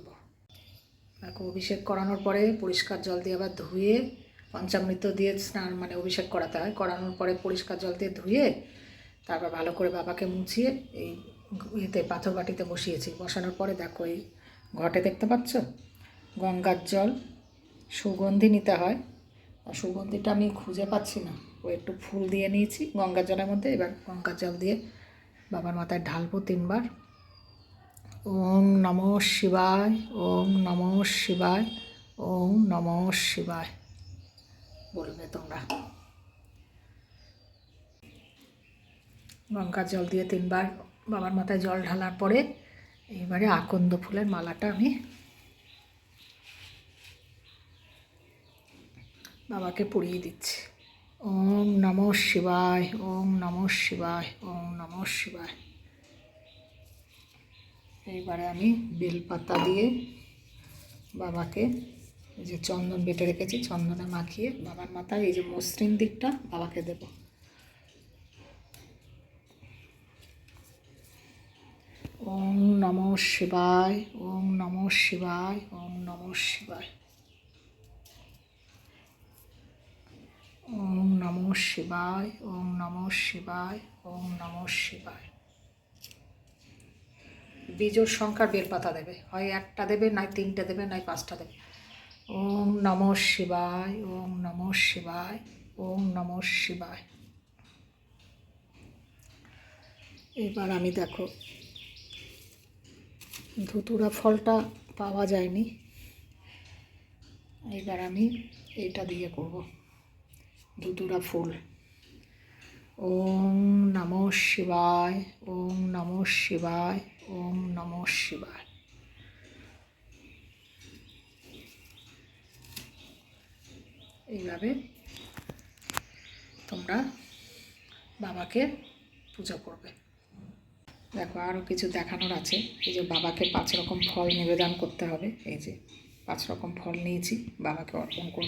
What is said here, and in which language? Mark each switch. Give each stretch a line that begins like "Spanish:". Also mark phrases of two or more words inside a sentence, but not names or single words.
Bangla: তাকে অভিষেক করানোর পরে পরিষ্কার জল দিয়ে আবার ধুয়ে, পঞ্চামৃত দিয়ে স্নান মানে অভিষেক করাতে হয়, করানোর পরে পরিষ্কার জল দিয়ে ধুয়ে তারপর ভালো করে বাবাকে মুছিয়ে এই এতে পাথর বাটিতে বসিয়েছি। বসানোর পরে দেখো এই ঘটে দেখতে পাচ্ছ, গঙ্গার জল, সুগন্ধি নিতে হয়। সুগন্ধিটা আমি খুঁজে পাচ্ছি না, ও একটু ফুল দিয়ে নিয়েছি গঙ্গার জলের মধ্যে। এবার গঙ্গার জল দিয়ে বাবার মাথায় ঢালবো 3 বার।
Sanskrit: ওম নমঃ শিবায়, ওম নমঃ শিবায়, ওম নমঃ শিবায়
Bangla: বলবে তোমরা। গঙ্গার জল দিয়ে 3 বার বাবার মাথায় জল ঢালার পরে এইবারে আকন্দ ফুলের মালাটা আমি বাবাকে পরিয়ে দিচ্ছি।
Sanskrit: ওম নমঃ শিবায়, ওম নমঃ শিবায়, ওম নমঃ শিবায়।
Bangla: এইবারে আমি বেলপাতা দিয়ে বাবাকে এই যে চন্দন বেটে রেখেছি, চন্দনে মাখিয়ে বাবার মাথায় এই যে মসৃণ দিকটা বাবাকে দেব।
Sanskrit: ওম নমঃ শিবায়, ওম নমঃ শিবায়, ওম নমঃ শিবায়, ওম নমঃ শিবায়, ওম নমঃ শিবায়, ওম নমঃ শিবায়।
Bangla: বীজোর সংখ্যার বেলপাতা দেবে, হয় 1টা দেবে, নয় 3টে দেবে, নয় 5টা দেবে।
Sanskrit: ওম নমঃ শিবায়, ওম নমঃ শিবায়, ওম নমঃ শিবায়।
Bangla: এবার আমি দেখো ধুতুরা ফলটা পাওয়া যায়নি, এবার আমি এইটা দিয়ে করব, ধুতুরা ফুল।
Sanskrit: ওম নমঃ শিবায়, ওম নমঃ শিবায়, ওম নমঃ শিবায়।
Bangla: এইভাবে তোমরা বাবাকে পুজো করবে। দেখো আরও কিছু দেখানোর আছে। এই যে বাবাকে 5 রকম ফল নিবেদন করতে হবে। এই যে 5 রকম ফল নিয়েছি, বাবাকে অর্পণ করব।